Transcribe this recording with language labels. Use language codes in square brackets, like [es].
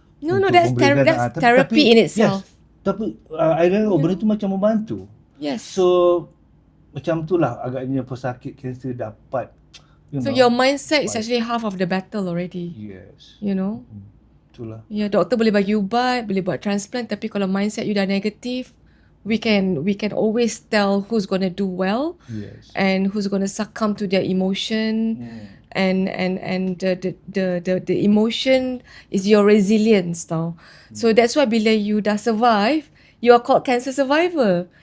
[en] No, that's therapy in itself. [ms] Tapi I rasa benda tu macam membantu. [en] Yes. [ms] So macam tu lah agaknya pesakit kanser dapat. [en] So your mindset is actually half of the battle already. Yes. You know. [ms] Itulah. Ya, doktor boleh bagi ubat, boleh buat transplant, tapi kalau mindset you dah negatif, [en] we can always tell who's gonna do well Yes. and who's gonna succumb to their emotion. And the emotion is your resilience tau. So that's why [ms] bila [en] you [ms] dah [en] survive, you are called cancer survivor.